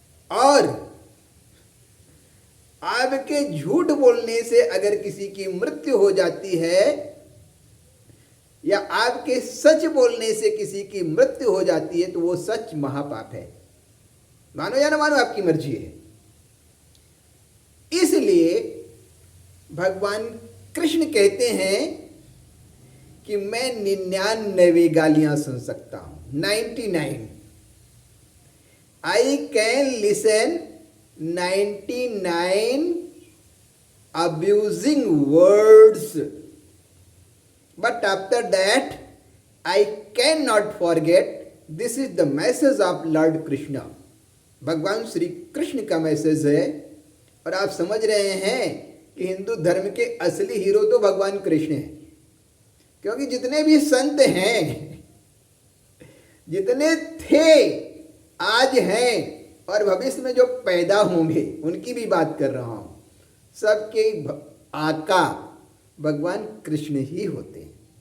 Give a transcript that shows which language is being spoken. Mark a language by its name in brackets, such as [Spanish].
[Hindi] और आपके झूठ बोलने से अगर किसी की मृत्यु हो जाती है या आपके सच बोलने से किसी की मृत्यु हो जाती है तो वो सच महापाप है। मानो या ना मानो, आपकी मर्जी है। इसलिए भगवान कृष्ण कहते हैं कि मैं 99 गालियां सुन सकता हूं, 99। [English] I can listen 99 abusing words, but after that I cannot forget. This is the message of Lord Krishna. [Hindi] भगवान श्री कृष्ण का मैसेज है। और आप समझ रहे हैं कि हिंदू धर्म के असली हीरो तो भगवान कृष्ण हैं, क्योंकि जितने भी संत हैं, जितने थे, आज हैं और भविष्य में जो पैदा होंगे, उनकी भी बात कर रहा हूं, सबके आका भगवान कृष्ण ही होते हैं।